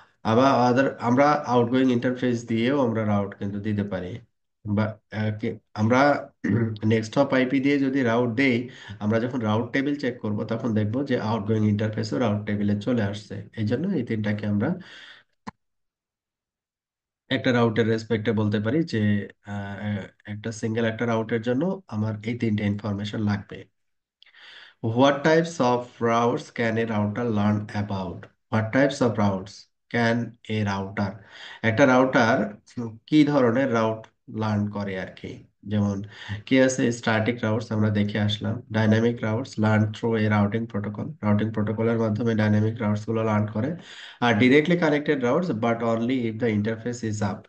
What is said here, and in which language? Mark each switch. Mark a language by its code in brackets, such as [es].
[bn] আবার আমরা outgoing interface দিয়েও আমরা রাউট কিন্তু দিতে পারি, বা আমরা নেক্সট হপ আইপি দিয়ে যদি রাউট দেই, আমরা যখন রাউট টেবিল চেক করব তখন দেখব যে আউটগোয়িং ইন্টারফেসও রাউট টেবিলে চলে আসছে। এই জন্য এই তিনটাকে আমরা একটা রাউটের রেসপেক্টে বলতে পারি যে একটা সিঙ্গেল একটা রাউটের জন্য আমার এই তিনটে ইনফরমেশন লাগবে। [en] What types of routes can a router learn about? What types of routes can a router? [bn] একটা রাউটার কি ধরনের রাউট লার্ন করে আর কি। যেমন কি আছে, স্ট্যাটিক রাউটস আমরা দেখে আসলাম, [en] dynamic routes learn through a routing protocol, [bn] routing প্রোটোকলের মাধ্যমে ডাইনামিক রাউটস গুলো লার্ন করে। [en] আর directly connected routes but only if the interface is up.